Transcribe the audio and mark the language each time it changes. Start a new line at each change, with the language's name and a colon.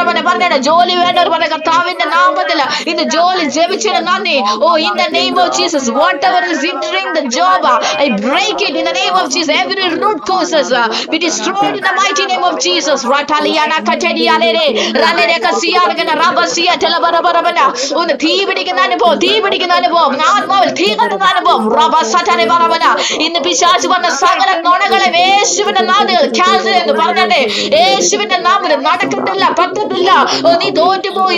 Malayalam: പറഞ്ഞ ജോലി വേണ്ടവർ പറഞ്ഞ കർത്താവിന്റെ നാമത്തിൽ ഇന്ന് ജോലി ജപിച്ചതിന് നന്ദി.
English: Oh, in the name of Jesus, whatever is hindering the job, I break it in the name of Jesus. Every root causes be destroyed in the mighty name of Jesus. Rataliana katedialere ralereka siargana rabasiya telabarabarabana.
Malayalam: ഒന്ന് തീ പിടിക്കുന്ന അനുഭവം, തീ പിടിക്കുന്ന അനുഭവം, ആത്മാവിൽ തീ കത്തുന്ന അനുഭവം. റബസതരെ ബറബന. ഇന്ന് പിശാച് വന്ന സകല നുണകളെ യേശുവിന്റെ നാമത്തിൽ ക്യാൻസൽ എന്ന് പറഞ്ഞേ. യേശുവിന്റെ നാമത്തിൽ നടക്കത്തില്ല, പറ്റത്തില്ല. നീ തോറ്റുപോയി.